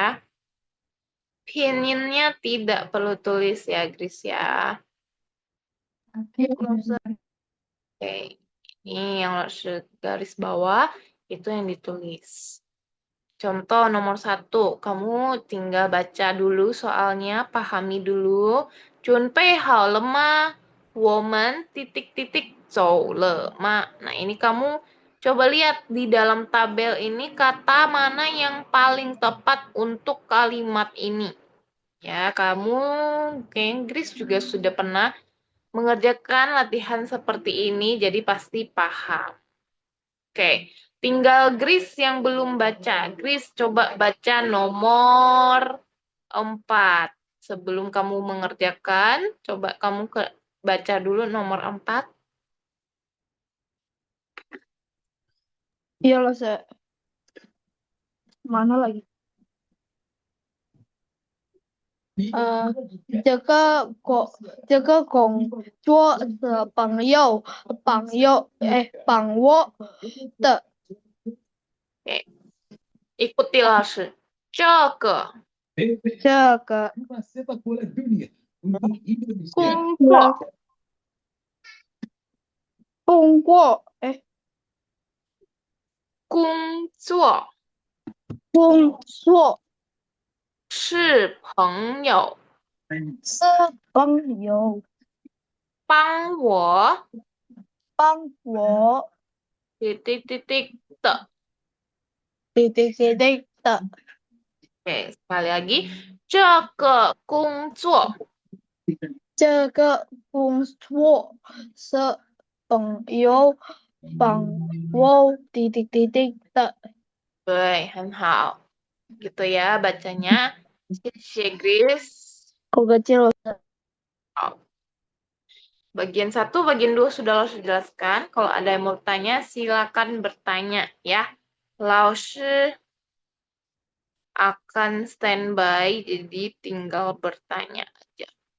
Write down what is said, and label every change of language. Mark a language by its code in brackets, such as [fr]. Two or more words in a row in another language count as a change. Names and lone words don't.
[id] Pinyinnya tidak perlu tulis ya, Gris ya. Oke. Ini yang garis bawah, itu yang ditulis. Contoh nomor 1, kamu tinggal baca dulu soalnya, pahami dulu. [zh] Junpei hao le ma? 我们 titik-titik 走了吗. [id] Nah, ini kamu coba lihat di dalam tabel ini kata mana yang paling tepat untuk kalimat ini. Ya, kamu ke Inggris juga sudah pernah mengerjakan latihan seperti ini, jadi pasti paham. Oke, tinggal Gris yang belum baca. Gris coba baca nomor 4. Sebelum kamu mengerjakan, coba kamu baca dulu nomor 4. Iya loh, saya. Mana lagi? [zh] 这个工作的帮我的 [id] Oke, ikuti langsung. [zh] 这个这个工作是朋友是朋友帮我帮我 [id] titik-titik [zh] 的。的 [id] Oke, sekali lagi. [zh] 这个工作这个工作是朋友帮我的对，很好。 [id] Gitu ya bacanya. Xie Gris. kok kecil Bagian 1, bagian 2 sudah Laoshi jelaskan. Kalau ada yang mau tanya, silakan bertanya ya. Laoshi akan standby, jadi tinggal bertanya aja.